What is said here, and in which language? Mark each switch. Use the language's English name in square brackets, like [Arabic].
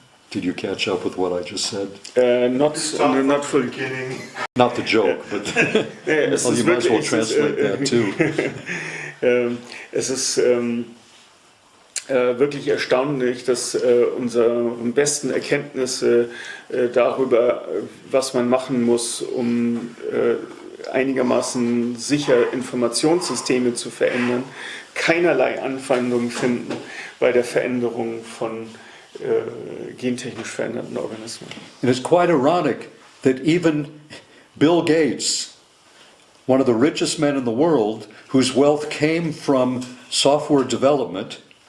[English] Did you catch up with what I just said? Not fully. Not the joke, but well, you might as well translate that too. [German] Es ist wirklich erstaunlich, dass unsere besten Erkenntnisse darüber, was man machen muss, um einigermaßen sicher Informationssysteme zu verändern, keinerlei Anwendung finden bei der Veränderung von gentechnisch veränderten Organismen. [English] And it's quite ironic that even Bill Gates, one of the richest men in the world, whose wealth came from software development,